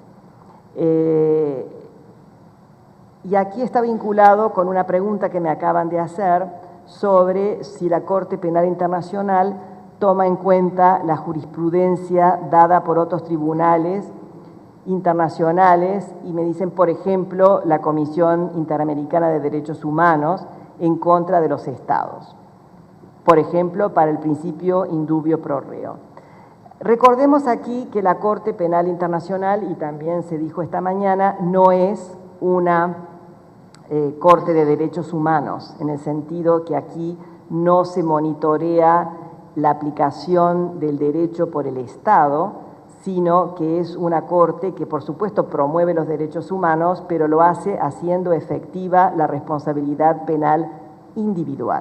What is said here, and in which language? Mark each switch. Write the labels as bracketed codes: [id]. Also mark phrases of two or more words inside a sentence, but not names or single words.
[es] Y aquí está vinculado con una pregunta que me acaban de hacer sobre si la Corte Penal Internacional toma en cuenta la jurisprudencia dada por otros tribunales internacionales, y me dicen, por ejemplo, la Comisión Interamericana de Derechos Humanos en contra de los estados. Por ejemplo, para el principio [la] in dubio pro reo. [es] Recordemos aquí que la Corte Penal Internacional, y también se dijo esta mañana, no es una Corte de Derechos Humanos, en el sentido que aquí no se monitorea la aplicación del derecho por el Estado, sino que es una Corte que por supuesto promueve los derechos humanos, pero lo hace haciendo efectiva la responsabilidad penal individual.